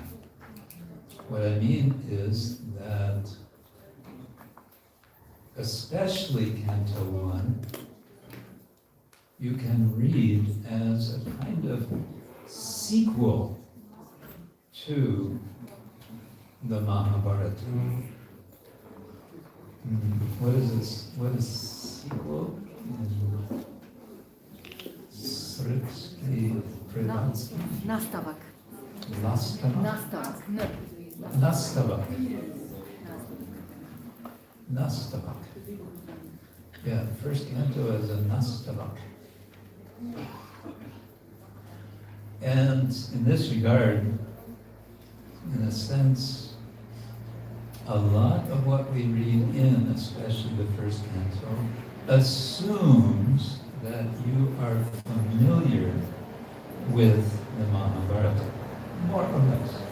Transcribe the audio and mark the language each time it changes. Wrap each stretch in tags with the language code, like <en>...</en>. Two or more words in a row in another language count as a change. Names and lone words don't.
<en>What I mean is that especially Canto 1, you can read as a kind of sequel to the Mahabharata. What is this? What is sequel?</en> <sr>Srpski prevadsky? Nastavak. Nastavak. Nastavak. Nastavak.</sr> <en>Yeah, first canto is a Nastavak. And in this regard, in a sense, a lot of what we read in, especially the first canto, assumes that you are familiar with the Mahabharata, more or less.</en>